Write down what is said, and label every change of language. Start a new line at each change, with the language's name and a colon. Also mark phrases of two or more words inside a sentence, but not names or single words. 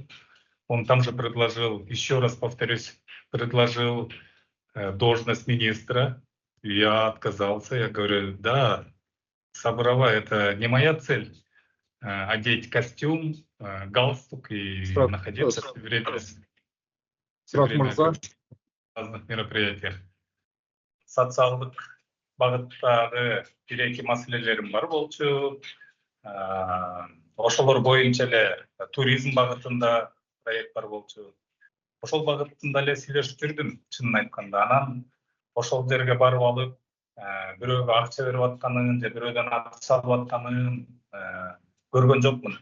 Russian: Он там же предложил, еще раз повторюсь, предложил должность министра. Я отказался, я говорю, да, Сабырова, это не моя цель, одеть костюм, галстук и находиться все время в разных мероприятиях.
Kyrgyz: Социалдык багыттагы бир-эки маселелерим бар болчу. Ошолор боюнча эле туризм багытында проект бар болчу. Ошол багытында эле сүйлөшүп жүрдүм, чынын айтканда. Анан ошол жерге барып алып, бирөөгө акча берип атканын же бирөөдөн акча алып атканын көргөн жокмун.